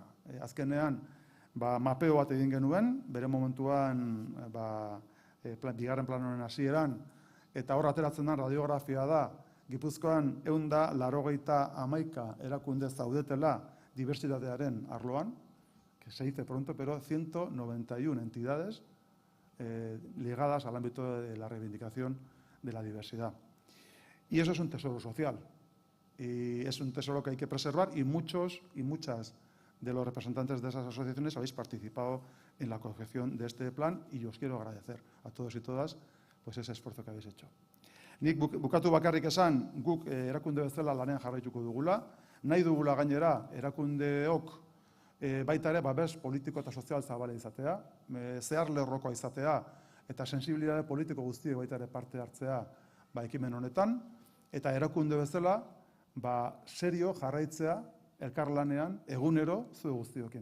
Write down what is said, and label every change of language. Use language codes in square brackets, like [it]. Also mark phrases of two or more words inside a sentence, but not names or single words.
[eu] Azkenean, mapeo bat egin genuen, bere momentuan bigarren plan honen hasieran, eta hor ateratzen da radiografia da, Gipuzkoan 191 erakunde zaudetela diversitatearen arloan, [es] que se dice pronto, pero 191 entidades ligadas al ámbito de la reivindicación de la diversidad. Y eso es un tesoro social, y es un tesoro que hay que preservar, y muchos y muchas de los representantes de esas asociaciones habéis participado en la confección de este plan y os quiero agradecer a todos y todas pues ese esfuerzo que habéis hecho. [eu] Nik bukatu bakarrik esan, guk erakunde bezala lanean jarraituko dugula, nahi dugula gainera erakundeok baita ere babes politiko eta sozial zabala izatea, zehar lerrokoa izatea eta sensibilitate politiko guztiek baita ere parte hartzea ekimen honetan, eta erakunde bezala serio jarraitzea elkarlanean egunero zue guztiokin.